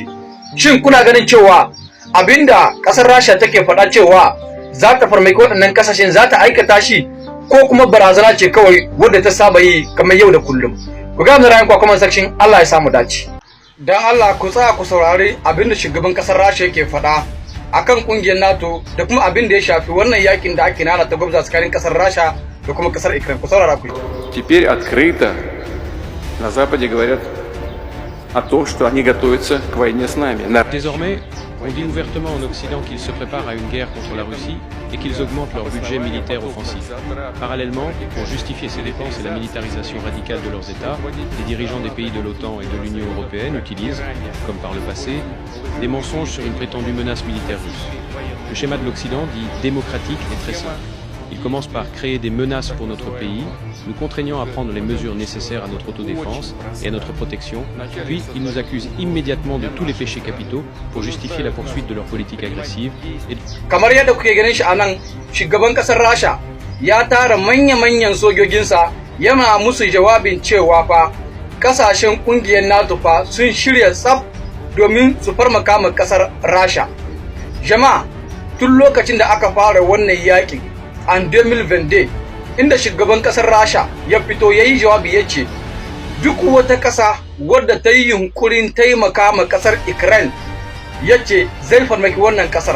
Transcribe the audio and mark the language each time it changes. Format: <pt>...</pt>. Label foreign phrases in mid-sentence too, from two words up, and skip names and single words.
<ha>Shin kuna ganin cewa abinda kasar Rasha take faɗa cewa za ta farmaki waɗannan ƙasashen za ta aikata shi, ko kuma barazana ce kawai wadda ta saba yi kamar yau da kullum? Ku ga mu rayuwa</ha> <en>comment section.</en> <ha>Allah ya samu dace. Dan Allah ku tsaya ku saurari abinda shugaban kasar Rasha yake faɗa akan kungiyar NATO da kuma abin da ya shafi wannan yakin da ake nana ta gwamnati tsakanin kasar Rasha da kuma kasar Ukraine. Ku saurara ku.</ha> <ru>Теперь открыто на Западе говорят о том, что они готовятся к войне с нами.</ru> <fr>Désormais, on dit ouvertement en Occident qu'ils se préparent à une guerre contre la Russie et qu'ils augmentent leur budget militaire offensif. Parallèlement, pour justifier ces dépenses et la militarisation radicale de leurs États, les dirigeants des pays de l'OTAN et de l'Union européenne utilisent, comme par le passé, des mensonges sur une prétendue menace militaire russe. Le schéma de l'Occident, dit démocratique, est très simple. Il commence par créer des menaces pour notre pays, nous contraignant à prendre les mesures nécessaires à notre autodéfense et à notre protection, puis ils nous accusent immédiatement de tous les péchés capitaux pour justifier la poursuite de leur politique agressive.</fr> <ha>Kamar yadda kuke ganin shi anan, shugaban kasar Rasha ya tara manya-manyan sojojinsa yana musu jawabin cewa fa kasashen kungiyar NATO fa sun shirya tsaf domin su farmaka ma kasar Rasha. Jama'a, tun lokacin da aka fara wannan yakin an 2020 inda shugaban kasar Rasha ya fito yayi jawabi yace duk wata kasa wadda ta yi yunkurin taimaka ma kasar Ukraine yace zai farmaki wannan kasar.</ha>